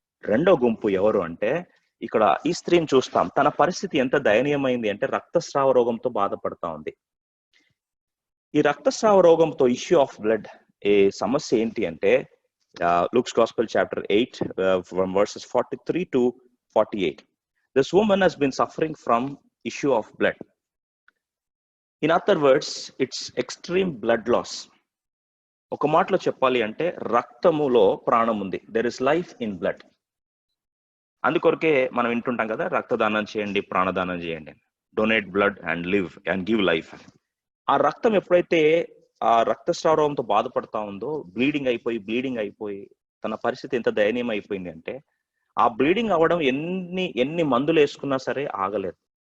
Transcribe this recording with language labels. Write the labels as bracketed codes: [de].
[te] రెండో గుంపు ఎవరు అంటే, ఇక్కడ ఈ స్త్రీని చూస్తాం, తన పరిస్థితి ఎంత దయనీయమైంది అంటే రక్తస్రావ రోగంతో బాధపడతా ఉంది. ఈ రక్తస్రావ రోగంతో, ఇష్యూ ఆఫ్ బ్లడ్, ఏ సమస్య ఏంటి అంటే, [en] Luke's Gospel chapter 8 from verses 43 to 48. This woman has been suffering from issue of blood. In other words, it's extreme blood loss. [te] ఒక మాటలో చెప్పాలి అంటే రక్తములో ప్రాణం ఉంది. [en] There is life in blood. [te] అందుకొరకే మనం వింటుంటాం కదా, రక్తదానం చేయండి, ప్రాణదానం చేయండి, [en] Donate blood and live and give life. [te] ఆ రక్తం ఎప్పుడైతే ఆ రక్తస్రావంతో బాధపడతా ఉందో, బ్లీడింగ్ అయిపోయి తన పరిస్థితి ఎంత దయనీయం అయిపోయింది అంటే, ఆ బ్లీడింగ్ అవ్వడం ఎన్ని మందులు వేసుకున్నా సరే ఆగలేదు.